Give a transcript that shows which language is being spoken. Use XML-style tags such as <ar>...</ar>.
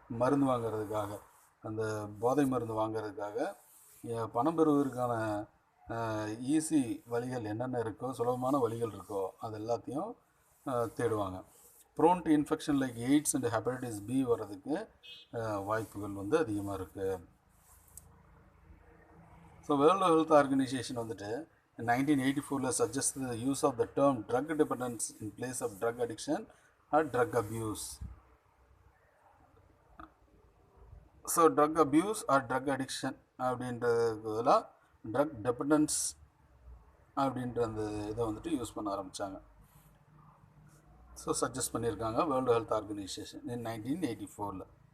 <ta>மருந்து வாங்கிறதுக்காக, அந்த போதை மருந்து வாங்கிறதுக்காக பணம் பெறுவதற்கான ஈஸி வழிகள் என்னென்ன இருக்கோ, சுலபமான வழிகள் இருக்கோ, அது எல்லாத்தையும் தேடுவாங்க.</ta> <en>prone to infection like AIDS and hepatitis B</en> <ta>வர்றதுக்கு வாய்ப்புகள் வந்து அதிகமாக இருக்குது.</ta> <en>so world health organisation</en> <ta>வந்துட்டு</ta> <en>1984 suggests the use of the term drug dependence in place of drug addiction or drug abuse. So drug abuse or drug addiction</en> <ta>அப்படின்றதுல drug டெபண்டன்ஸ் அப்படின்ற அந்த இதை வந்துட்டு யூஸ் பண்ண ஆரம்பித்தாங்க.</ta> <en>so suggest</en> <ta>பண்ணியிருக்காங்க</ta> <en>World health organisation in 1984.</en>